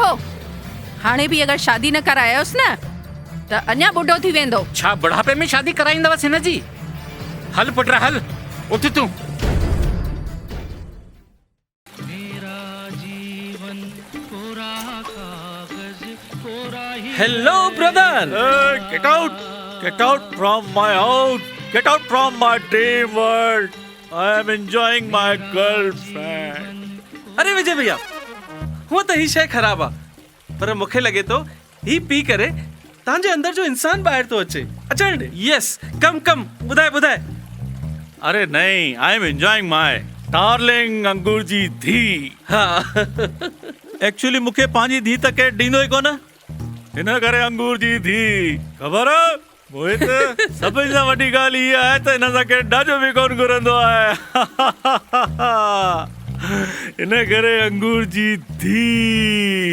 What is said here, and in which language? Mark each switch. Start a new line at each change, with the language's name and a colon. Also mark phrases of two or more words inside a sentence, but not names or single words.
Sindhi: हाणे बि अगर शादी न करायोसि न त अञा बुढ़ो थी वेंदो। छा बुढ़ापे में शादी कराईंदवसि हिन जी? हल पुट हल, उठ तूं।
English: Hello brother. Get out from my house. Get out from my dream world. I am enjoying my girlfriend.
Hindi: अरे विजय भैया,
Sindhi: हुआ त ही शइ ख़राब आ, पर मूंखे लगे तो ही पी करे तव्हांजे अंदर जो इंसान ॿाहिरि तो अचे। अचण ॾे।
English: Yes, come come, ॿुधाए।
Hindi: अरे नहीं,
English: I am enjoying my darling
Sindhi: अंगूर जी धी। हाँ। एक्चुअली मूंखे पंहिंजी धी त केरु ॾींदो ई कोन, हिन करे अंगूर जी धी। ख़बर आहे मोहित, सभिनि सां वॾी ॻाल्हि इहा आहे त हिन सां केरु ॾाजो बि कोन घुरंदो आहे। हिन करे अंगूर जी धी।